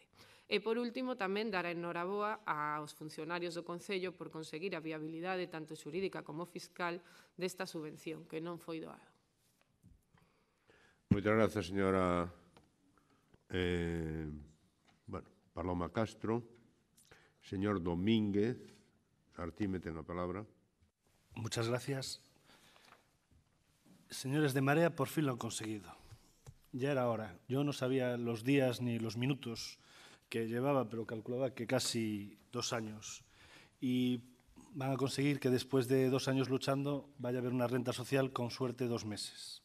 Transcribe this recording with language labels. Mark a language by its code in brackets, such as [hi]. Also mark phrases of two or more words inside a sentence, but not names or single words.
[gl] E, por último, tamén dar a enhoraboa aos funcionarios do Concello por conseguir a viabilidade tanto xurídica como fiscal desta subvención, que non foi doado. Moitas grazas, señora Paloma Castro. Señor Domínguez, Artime ten a palabra. [es] Muchas gracias. Señores de Marea, por fin lo han conseguido. Ya era hora. Yo no sabía los días ni los minutos que llevaba, pero calculaba que casi 2 años. Y van a conseguir que después de 2 años luchando vaya a haber una renta social con suerte 2 meses.